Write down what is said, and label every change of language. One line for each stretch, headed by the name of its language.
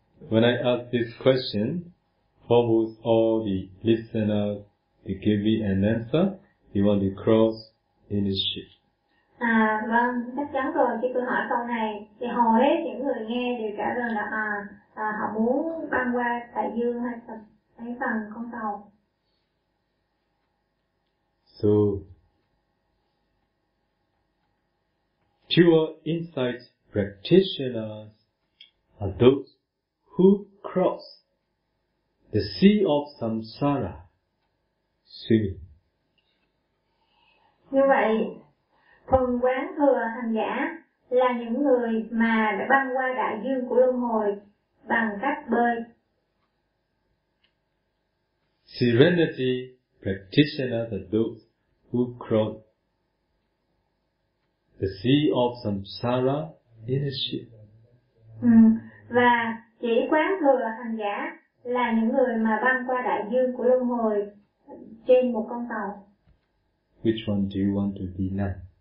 English: When I ask this question, almost all the listeners, they give me an answer. They want to cross in a ship.
Vietnamese: Vâng, chắc chắn rồi. Khi tôi hỏi câu này, thì hầu hết những người nghe đều trả lời là họ muốn băng qua đại dương hay bằng con tàu.
English: So, pure insight practitioners are those who cross the sea of samsara swimming.
Vietnamese: Như vậy, phần quán thừa hành giả là những người mà đã băng qua đại dương của luân hồi bằng cách bơi.
English: Serenity practitioners are those who cross the sea of samsara in a ship.
Vietnamese: Và chỉ quán thừa hành giả là những người mà băng qua đại dương của luân hồi trên một con tàu.
English: Which one do you want to be now?